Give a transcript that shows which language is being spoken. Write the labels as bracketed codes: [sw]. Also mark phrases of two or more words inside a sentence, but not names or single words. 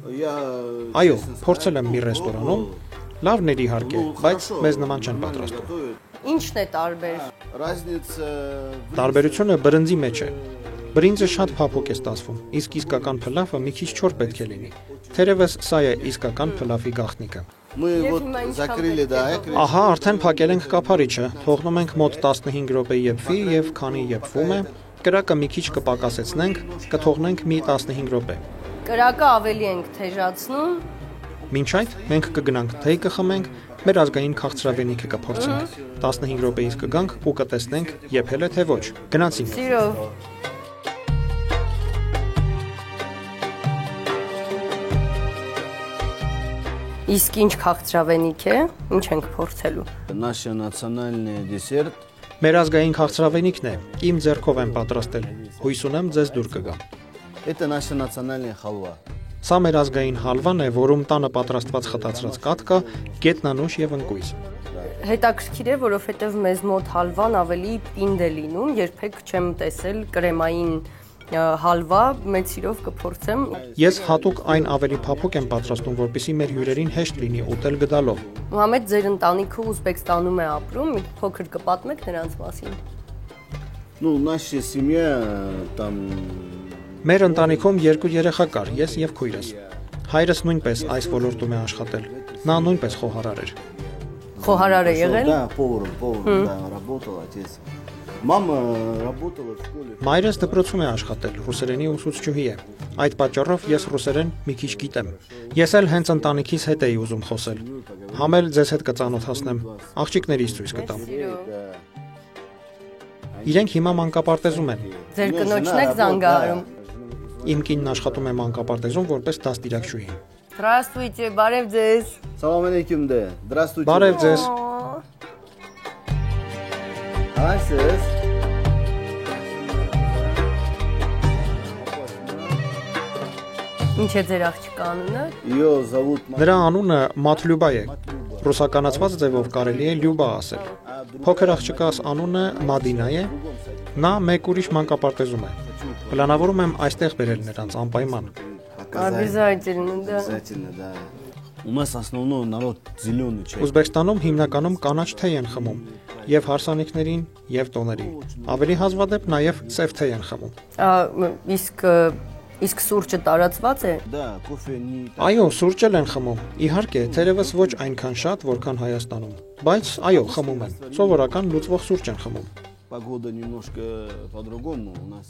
[hy] Այո, փորձել եմ մի ռեստորանում, լավն էր իհարկե, բայց մեզ նման չեն պատրաստում։ Ինչն է տարբեր։ [ru] Разница. [hy] Տարբերությունը բրինձի մեջ է։ Բրինձը շատ փափուկ է ստացվում, իսկ իսկական փլավը մի քիչ չոր պետք է լինի։ Թերևս սա է իսկական փլավի գաղտնիքը։ [ru] Мы [hy] Եվ [ru] вот [hy] հիմա ինչ [ru] закрыли, да, [hy] Ահա արդեն փակել ենք կափարիչը, թողնում ենք մոտ 15 րոպե եփվի եւ քանի եփվում է, կրակը մի քիչ կպակասեցնենք, կթողնենք մի 15 րոպե։ Կրակը ավելի ենք թեժացնում։ Մինչ այդ մենք կգնանք թեյ կխմենք, մեր ազգային քաղցրավենիքը կփորձենք։ 15 րոպեից կգանք ու կտեսնենք եփել է թե ոչ։ Գնացինք։ Սիրով։ Իսկ ինչ քաղցրավենիք է, ինչ ենք փորձելու։ [ru] Наш национальный десерт. [hy] Մեր ազգային քաղցրավենիքն է, իմ ձեռքով եմ պատրաստել։ Հույս ունեմ ձեզ դուր կգա։ [ru] Это наша национальная халва. [hy] Սա մեր ազգային հալվան է, որում տանը պատրաստված խտացրած կաթ կա, գետնանուշ եւ ընկույզ։ Հետաքրքիր է, որովհետև մեզ մոտ հալվան ավելի պինդ է լինում, երբեք չեմ տեսել կրեմային հալվա, մեծ սիրով կփորձեմ։ Ես հատուկ այն ավելի փափուկ եմ պատրաստում, որպեսզի մեր հյուրերին հեշտ լինի ուտել գդալով։ Մուհամեդ, ձեր ընտանիքը Ուզբեկստանում է ապրում, մի փոքր կպատմեք նրանց մասին։ [ru] Ну, наша семья там. [hy] Մեր ընտանիքում 2 երեխա кар, ես եւ քույրս։ Հայրս нույնպես այս ոլորտում է աշխատել։ Նա նույնպես խոհարար էր։ Խոհարար է եղել։ [ru] Да, поваром, да, работал отец. Мама работала в школе. [hy] Մայրս դպրոցում է աշխատել, ռուսերենի ուսուցչուհի է։ Այդ պատճառով ես ռուսերեն մի քիչ գիտեմ։ Ես էլ հենց ընտանիքիս հետ էի ուզում խոսել։ Համել ձեզ հետ կծանոթացնեմ, աղջիկներից ցույց կտամ։ Իրենք հիմա մանկապարտեզում են։ Ձեր կնոջն եք զանգահարում։ Իմ կինն աշխատում է մանկապարտեզում որպես դաստիարակչուհի։ Здравствуйте, բարև ձեզ։ [ar] سلام عليكم [ru] де. Здравствуйте. [hy] Բարև ձեզ։ Այսպես։ Ինչ է ձեր աղջկա անունը։ [ru] Ее зовут [hy] Նրա անունը Մաթլյուբա է։ Ռուսականացված ձևով կարելի է Լյուբա ասել։ Փոքր աղջկաս անունը Մադինա է։ Նա մեկ ուրիշ մանկապարտեզում է։ Պլանավորում եմ այստեղ բերել նրանց անպայման։ [ru] Обязательно, да։ Обязательно, да. У нас основной народ зеленый чай. [hy] Ուզբեկստանում հիմնականում կանաչ թեյ են խմում, եւ հարսանիքներին, եւ տոներին։ Ավելի հազվադեպ նաեւ սև թեյ են խմում։ Իսկ սուրճը տարածված է։ [ru] Да, кофе не [hy] Այո, սուրճ էլ են խմում։ Իհարկե, թերևս ոչ այնքան շատ, որքան Հայաստանում, բայց այո, խմում են։ Սովորական լուծվող սուրճ են խմում։ [ru] погода немножко по-другому у нас.